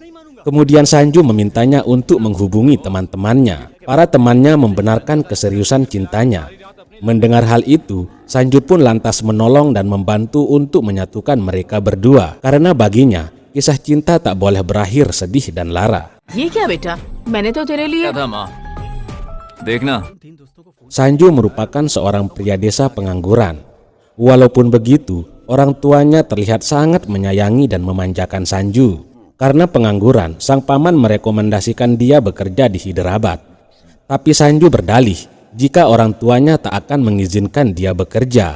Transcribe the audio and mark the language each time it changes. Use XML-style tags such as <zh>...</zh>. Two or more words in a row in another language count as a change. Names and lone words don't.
<id>Kemudian Sanju memintanya untuk menghubungi teman-temannya. Para temannya membenarkan keseriusan cintanya. Mendengar hal itu, Sanju pun lantas menolong dan membantu untuk menyatukan mereka berdua. Karena baginya, kisah cinta tak boleh berakhir sedih dan lara.</id> <hi>ये क्या बेटा? मैंने तो तेरे लिए. क्या था माँ? देखना.</hi> <id>Sanju merupakan seorang pria desa pengangguran. Walaupun begitu, orang tuanya terlihat sangat menyayangi dan memanjakan Sanju. Karena pengangguran, sang paman merekomendasikan dia bekerja di Hyderabad. Tapi Sanju berdalih, jika orang tuanya tak akan mengizinkan dia bekerja.</id>